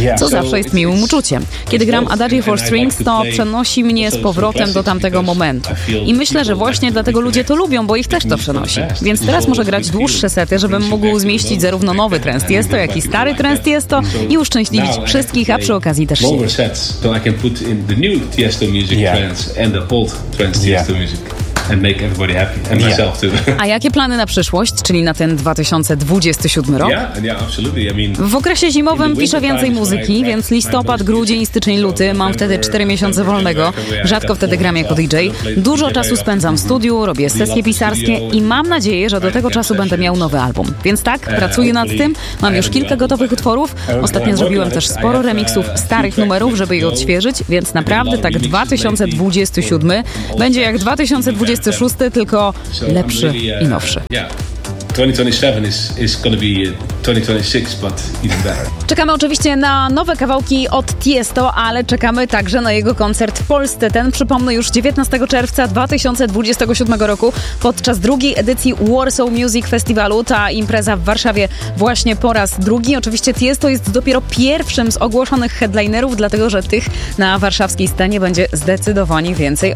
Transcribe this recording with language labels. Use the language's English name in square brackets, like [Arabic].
[Polish] Co zawsze jest miłym uczuciem. Kiedy gram Adagio for Strings, to przenosi mnie z powrotem do tamtego momentu. I myślę, że właśnie dlatego ludzie to lubią, bo ich też to przenosi. Więc teraz może grać dłuższe sety, żebym mógł zmieścić zarówno nowy trend jest to, jak i stary trend jest to i uszczęśliwić wszystkich, a przy okazji też siebie. [English] Longer sets, so I can put in the new Tiesto music trends and the old trends Tiesto music and make everybody happy and myself too. [Polish] A jakie plany na przyszłość, czyli na ten 2027 rok? W okresie zimowym piszę więcej muzyki, więc listopad, grudzień, styczeń, luty, mam wtedy 4 miesiące wolnego, rzadko wtedy gram jako DJ, dużo czasu spędzam w studiu, robię sesje pisarskie i mam nadzieję, że do tego czasu będę miał nowy album. Więc tak, pracuję nad tym, mam już kilka gotowych utworów, ostatnio zrobiłem też sporo remiksów starych numerów, żeby je odświeżyć, więc naprawdę tak 2027 będzie jak 2026, tylko lepszy i nowszy. [English] 2027 is gonna be 2026, but even better. [Polish] Czekamy oczywiście na nowe kawałki od Tiesto, ale czekamy także na jego koncert w Polsce. Ten, przypomnę, już 19 czerwca 2027 roku podczas drugiej edycji Warsaw Music Festivalu. Ta impreza w Warszawie właśnie po raz drugi. Oczywiście Tiesto jest dopiero pierwszym z ogłoszonych headlinerów, dlatego że tych na warszawskiej scenie będzie zdecydowanie więcej.